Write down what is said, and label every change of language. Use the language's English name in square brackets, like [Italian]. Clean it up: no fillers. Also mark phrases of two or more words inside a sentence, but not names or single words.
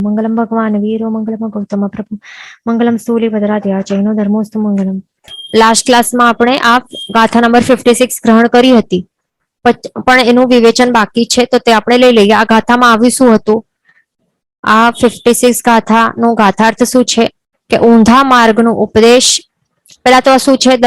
[Sanskrit] मंगलम भगवान वीरो मंगलम गौतम प्रभु मंगलम स्थूलिभद्राद्या जैनो धर्मोस्तु मंगलम. [Gujarati] લાસ્ટ ક્લાસમાં આપણે આ ગાથા નંબર 56 ગ્રહણ કરી હતી, પણ એનું વિવેચન બાકી છે, તો તે આપણે લઈ લઈએ. આ ગાથામાં આવ્યું શું હતું? આ 56 ગાથાનો ગાથાર્થ શું છે કે ઊંધા માર્ગનો ઉપદેશ. પેલા તો શું છે?